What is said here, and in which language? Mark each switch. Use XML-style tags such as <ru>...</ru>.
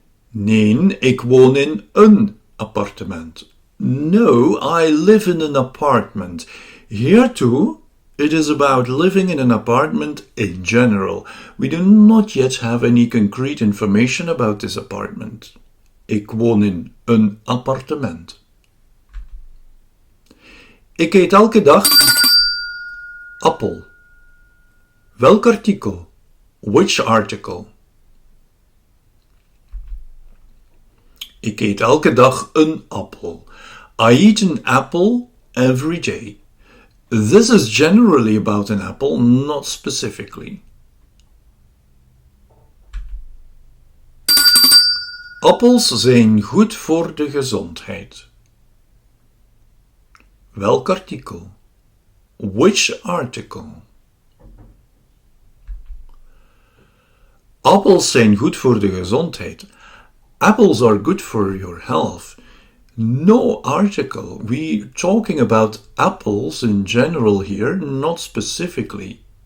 <nl>Nee, ik woon in een appartement.</nl> <en>No, I live in an apartment. Here too, it is about living in an apartment in general. We do not yet have any concrete information about this apartment.</en> <nl>Ik woon in een appartement. Ik eet elke dag appel. Welk artikel?</nl> <en>Which article?</en> <nl>Ik eet elke dag een appel.</nl> <en>I eat an apple every day. This is generally about an apple, not specifically.</en> <nl>Appels zijn goed voor de gezondheid. Welk artikel?</nl> <en>Which article?</en> <nl>Appels zijn goed voor de gezondheid.</nl> <en>Apples are good for your health. No article. We're talking about apples in general here, not specifically.</en>